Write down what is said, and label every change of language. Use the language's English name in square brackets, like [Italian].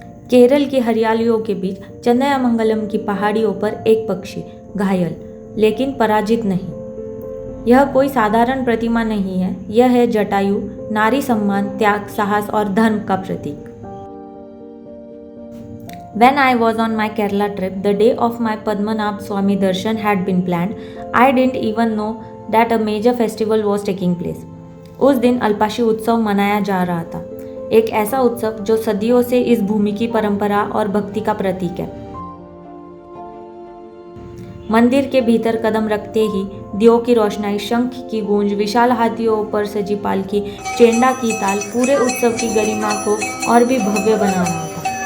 [Hindi] केरल की हरियालियों के बीच चंदयामंगलम की पहाड़ियों पर एक पक्षी घायल लेकिन पराजित नहीं। यह कोई साधारण प्रतिमा नहीं है, यह है जटायु, नारी सम्मान, त्याग, साहस और धर्म का प्रतीक। [English] When I was on my Kerala trip, the day of my Padmanabh Swami darshan had been planned. I didn't even know that a major festival was taking place. [Hindi] उस दिन अल्पाशी उत्सव मनाया जा रहा था, एक ऐसा उत्सव जो सदियों से इस भूमि की परंपरा और भक्ति का प्रतीक है। मंदिर के भीतर कदम रखते ही दियों की रोशनाई, शंख की गूंज, विशाल हाथियों पर सजी पालकी, चेंडा की ताल पूरे उत्सव की गरिमा को और भी भव्य बना रहा था।